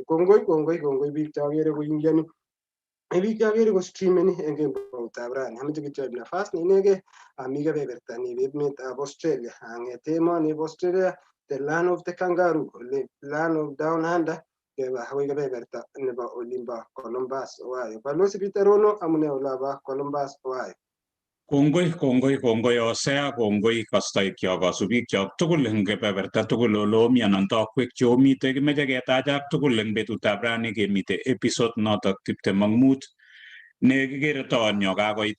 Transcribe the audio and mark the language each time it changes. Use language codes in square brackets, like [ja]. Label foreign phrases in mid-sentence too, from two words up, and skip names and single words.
[kln] Kongoi biik chagere koingiani, biik chagere kostreameni eng kemboutab rani. Ameche kityo aib nafas neinegei ami kebeberta nebo emetab Australia. Ang'ete emoni bo [en] Australia, the land of the kangaroo, land of down under, [kln] keba akoi kebeberta nebo olimbo Columbus, Ohio. Balozi Peter Rono, amune olabo Columbus, Ohio. Kongoi Osea, kongoi kastoikyok, kasubikyok tugul eng kebeberta tugul olomi anan tokwek cheomite. Kimeche ketachak tugul eng betutab rani kemite episode notok 25 ne kikere toonyo kakoit.